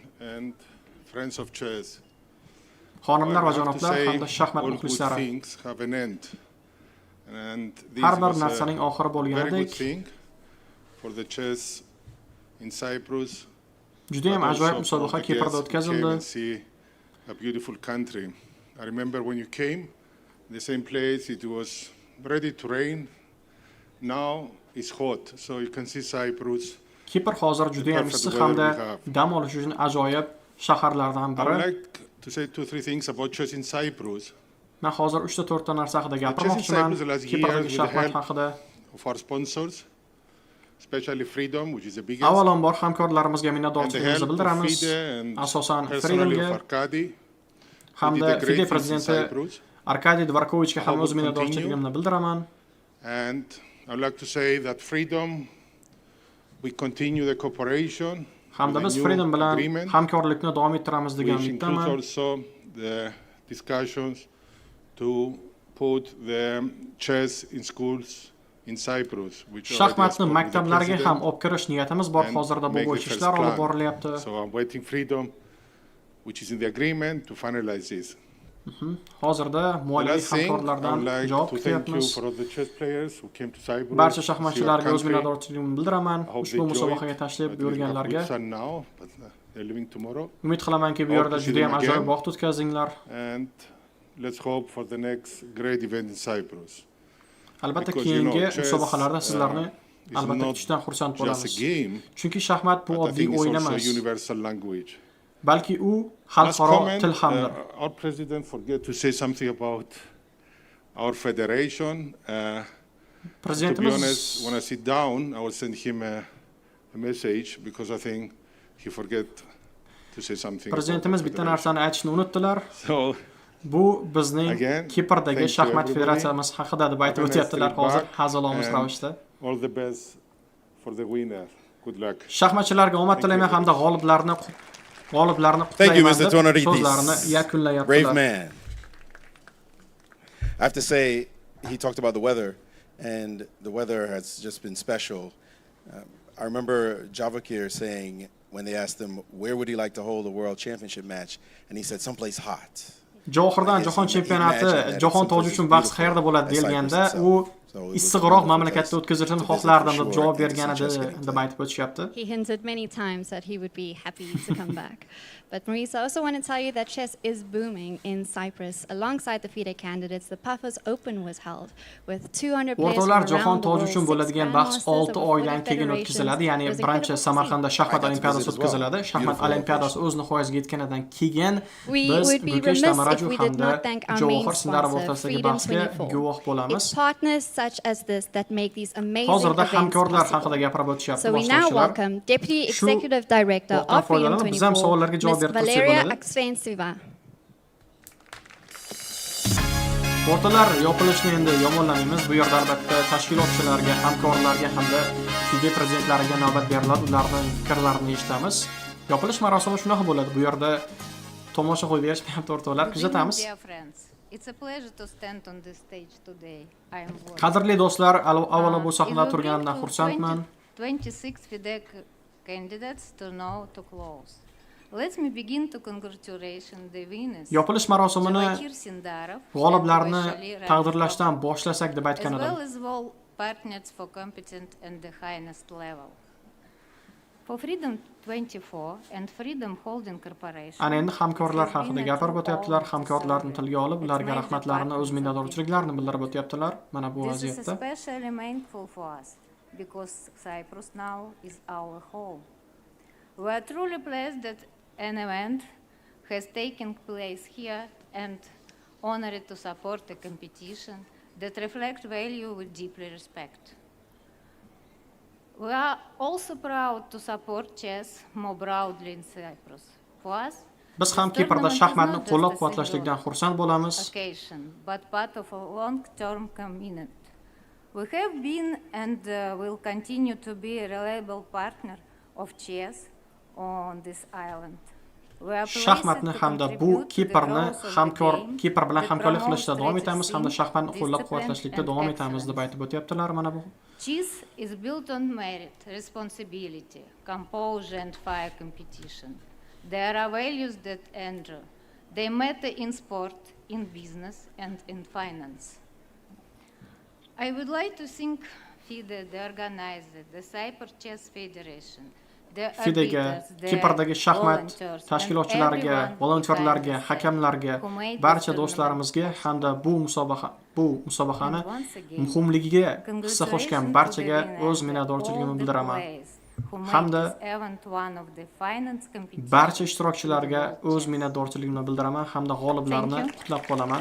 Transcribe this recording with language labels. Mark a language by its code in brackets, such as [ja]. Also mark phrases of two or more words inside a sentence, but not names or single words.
[uz] Xonimlar va janoblar hamda shaxmat muxlislari. Har bir narsaning oxiri bo'lganidek, juda ham ajoyib musobaqa Kiprda o'tkazildi. [en] A beautiful country. I remember when you came, the same place, it was ready to rain. Now it's hot, so you can see Cyprus. [uz] Kipr hozir juda ham issiq hamda dam olish uchun ajoyib shaharlardan [en] I [uz] biri. [en] would like to say 2-3 things about chess in Cyprus. [uz] Men hozir 3-4 ta narsa haqida gapirmoqchiman. Kiprdagi shaxmat haqida. [en] Of our sponsors, especially Freedom, which is the biggest. [uz] Avvalambor hamkorlarimizga minnatdorchiligimizni bildiramiz. Asosan Freedomga hamda FIDE prezidenti Arkadiy Dvorkovichga ham o'z minnatdorchiligimni bildiraman. [en] And I would like to say that Freedom, we continue the cooperation. [uz] Hamda biz Freedom bilan hamkorlikni davom ettiramiz degan [en] which includes [uz] umiddaman. [en] also the discussions to put the chess in schools in Cyprus, which [uz] Shaxmatni maktablarga ham olib kirish niyatimiz bor. Hozirda bu bo'yicha ishlar olib borilyapti. [en] So I'm waiting Freedom, which is in the agreement, to finalize this. [uz] Hozirda moliyaviy hamkorlardan javob kutyapmiz. Barcha shaxmatchilarga o'z minnatdorchiligimni bildiraman. Ushbu musobaqaga tashrif buyurganlarga. Umid qilamanki, bu yerda juda ham ajoyib vaqt o'tkazinglar. [en] Let's hope for the next great event in Cyprus. [uz] Albatta keyingi musobaqalarda sizlarni albatta kutishdan xursand bo'lamiz. Chunki shaxmat bu oddiy o'yin emas. Balki u xalqaro til hamdir. [en] Our president forget to say something about our federation. To be honest, when I sit down, I will send him a message because I think he forget to say something. [uz] Prezidentimiz bitta narsani aytishni unutdilar. [en] So [uz] Bu bizning Kiprdagi shaxmat federatsiyamiz haqida deb aytib o'tyaptilar hozir hazilomuz ravishda. [en] All the best for the winner. Good luck. [uz] Shaxmatchilarga omad tilayman hamda g'oliblarni [en] Thank you, [uz] qutlayman [en] Mr. [uz] deb Turnir. so'zlarini yakunlayaptilar. [en] Brave man. I have to say, he talked about the weather, and the weather has just been special. I remember Javakir saying when they asked him where would he like to hold a world championship match, and he said someplace hot. [uz] Johordan jahon chempionati, jahon toji uchun bahs qayerda bo'ladi deilganda, u issiqroq mamlakatda o'tkazilishini xohlardim deb javob bergan edi deb aytib o'tishyapti. [en] He hinted many times that he would be happy to come back. But Maurice, I also want to tell you that chess is booming in Cyprus. Alongside the FIDE candidates, the Paphos Open was held with 200 players from [uz] O'rtoqlar, jahon [en] around the [uz] toji [en] world. [uz] uchun bo'ladigan bahs 6 oydan keyin o'tkaziladi, ya'ni birinchi Samarqandda shaxmat olimpiadasi o'tkaziladi. Shaxmat olimpiadasi o'z nihoyasiga yetganidan keyin biz Gukesh hamda Javohir Sindarov o'rtasidagi bahsga guvoh bo'lamiz. Hozirda hamkorlar haqida gapirib o'tishyapti [en] So we now welcome Deputy Executive Director of Freedom 24, Ms. Valeria Aksensova. [uz] O'rtoqlar, Yopilishni endi yomonlamaymiz. Bu yerda albatta tashkilotchilarga, hamkorlarga hamda FIDE prezidentlariga navbat beriladi, ularning fikrlarini eshitamiz. Yopilish marosimi shunaqa bo'ladi. Bu yerda tomosha qo'yib berishmayapti o'rtoqlar, kuzatamiz. Qadrli do'stlar, avvalo bu sahnada turganimdan xursandman. [en] 26 FIDE candidates to now to close. Let me begin to congratulation the winners. [uz] Yopilish marosimini g'oliblarni taqdirlashdan boshlasak deb aytgan edim. [en] As well as all partners for competent and the highest level. For Freedom 24 and Freedom Holding Corporation. [uz] Ana endi hamkorlar haqida gapirib o'tyaptilar, hamkorlarni tilga olib, ularga rahmatlarini, o'z minnatdorchiliklarini bildirib o'tyaptilar. Mana bu vaziyatda. [en] This is especially meaningful for us because Cyprus now is our home. We are truly pleased that an event has taken place here and honored to support a competition that reflects value with deeply respect. We are also proud to support chess more broadly in Cyprus. For us, [uz] biz ham Kiprda shaxmatni qo'llab-quvvatlashlikdan xursand bo'lamiz. [en] But part of a long-term commitment. We have been and will continue to be a reliable partner of chess on this island. [uz] Shaxmatni hamda bu Kipr bilan hamkorlik qilishda davom etamiz hamda shaxmatni qo'llab-quvvatlashlikda davom etamiz deb aytib o'tyaptilar mana bu. [en] Chess is built on merit, responsibility, composure and fair competition. There are values that endure. They matter in sport, in business and in finance. I would like to thank FIDE, the organizer, the Cyprus Chess Federation, [uz] FIDEga, Kiprdagi shaxmat tashkilotchilariga, volontyorlarga, hakamlarga, barcha do'stlarimizga hamda bu musobaqani muhimligiga hissa qo'shgan barchaga o'z minnatdorchiligimni bildiraman. Hamda barcha ishtirokchilarga o'z minnatdorchiligimni bildiraman hamda g'oliblarni qutlab qolaman.